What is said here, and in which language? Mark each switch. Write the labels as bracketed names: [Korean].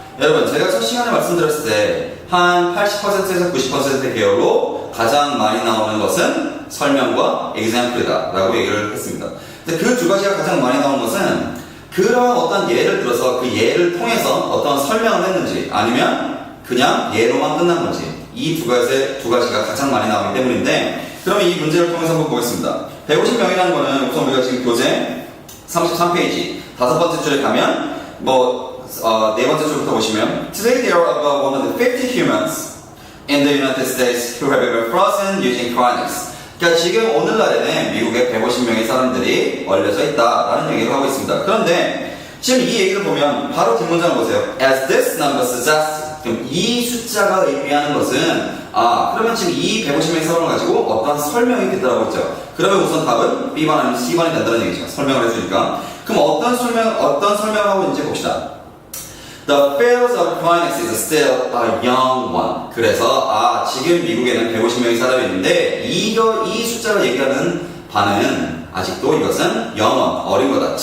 [Korean] 여러분, 제가 첫 시간에 말씀드렸을 때 한 80%에서 90%의 계열로 가장 많이 나오는 것은 설명과 example이다 라고 얘기를 했습니다. 근데 그 두 가지가 가장 많이 나오는 것은 그러한 어떤 예를 들어서 그 예를 통해서 어떤 설명을 했는지 아니면 그냥 예로만 끝난 건지 이 두 가지가 가장 많이 나오기 때문인데 그러면 이 문제를 통해서 한번 보겠습니다. 150명이라는 거는 우선 우리가 지금 교재 33페이지 5번째 줄에 가면 네 번째 줄부터 보시면 [English] Today there are about 150 humans in the United States who have been frozen using cryonics. [Korean] 그러니까 지금 오늘날에는 미국에 150명의 사람들이 얼려져 있다라는 얘기를 하고 있습니다. 그런데 지금 이 얘기를 보면 바로 뒷문장을 보세요. [English] As this number suggests. [Korean] 그럼 이 숫자가 의미하는 것은 그러면 지금 이 150명의 사람을 가지고 어떤 설명이 됐다고 했죠. 그러면 우선 답은 B번 아니면 C번이 된다는 얘기죠. 설명을 해주니까. 그럼 어떤 설명을 하고 있는지 봅시다. [English] The field of cryonics is still a young one. [Korean] 그래서 지금 미국에는 150명의 사람이 있는데 이 숫자가 얘기하는 바는 아직도 이것은 young one, 어린 거다.